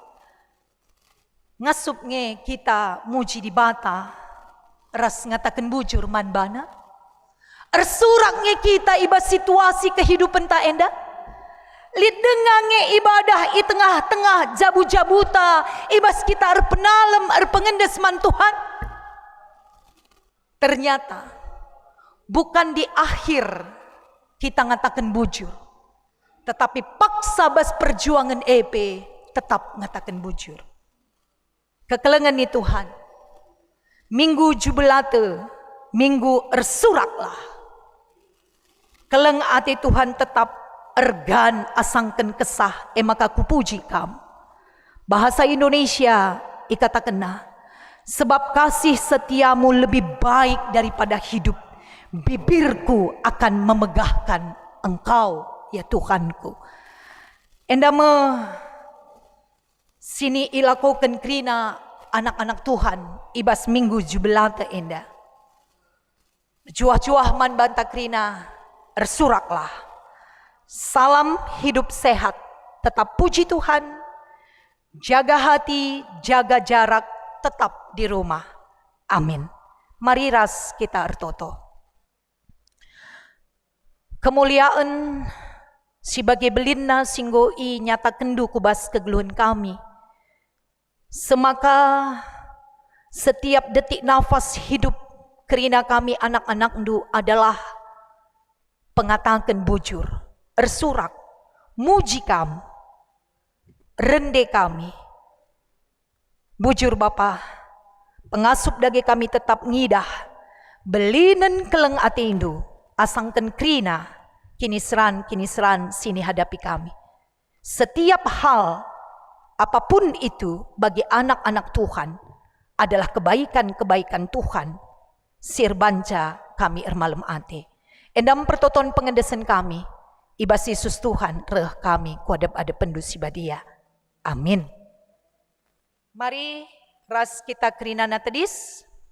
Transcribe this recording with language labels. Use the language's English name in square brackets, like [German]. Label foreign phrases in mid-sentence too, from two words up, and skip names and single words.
[Batak Karo] Ngasup nge kita muji di bata ras ngatakan bujur man bana. Ersurak nge kita ibas situasi kehidupan ta enda. Lid dengange ibadah i tengah-tengah jabu-jabuta ibas kita penalem pengendes man Tuhan. [Indonesian] Ternyata bukan di akhir kita [Batak Karo] ngatakan bujur, [Indonesian] tetapi paksa bas perjuangan tetap [Batak Karo] ngatakan bujur. Kekelengan ni Tuhan, minggu jubilate, minggu ersuraklah. Keleng ati Tuhan tetap ergan asangken kesah maka kupuji kam. [Indonesian] Bahasa Indonesia ikatakan sebab kasih setiamu lebih baik daripada hidup, bibirku akan memegahkan engkau ya Tuhanku. [Batak Karo] Endama sini ilakokan krina anak-anak Tuhan ibas minggu jubilate enda. Juah-juah man banta krina ersuraklah. [Indonesian] Salam hidup sehat, tetap puji Tuhan, jaga hati, jaga jarak, tetap di rumah. [Batak Karo] Amin. Mari ras kita ertoto. Kemuliaan sebagai belinna singgo i nyata kendu kubas kegeluhan kami. Semaka [Indonesian] setiap detik nafas hidup [Batak Karo] kerina kami anak-anak ndu adalah pengatakan bujur, ersurak, muji kam, rende kami. Bujur Bapa, pengasup dage kami tetap ngidah, belinen keleng atindu, asangken krina, kini seran sini hadapi kami. [Indonesian] Setiap hal, apapun itu bagi anak-anak Tuhan, adalah kebaikan-kebaikan Tuhan, [Batak Karo] sirbanca kami ermalem ate. Endam pertoton pengendesan kami, ibas Yesus Tuhan reh kami kuadap ada pendusi badia. Amin. Mari ras kita kerinana tedis.